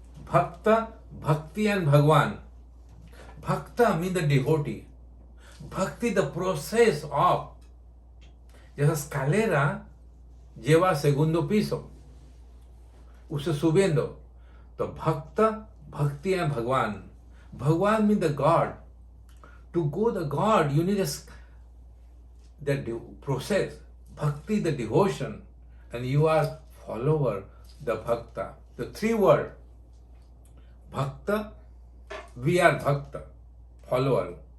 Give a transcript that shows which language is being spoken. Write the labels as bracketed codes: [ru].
[en] Bhakta, bhakti and Bhagwan. Bhakta means the devotee. Bhakti the process of. [es] Esa escalera lleva a segundo piso. Usted subiendo. [hi] तो भक्त भक्ति and भगवान. [en] Bhagwan means the God. To go the God, you need the process. Bhakti, the devotion, and you are follower, the bhakta. The three word. Bhakta, we are bhakta, follower.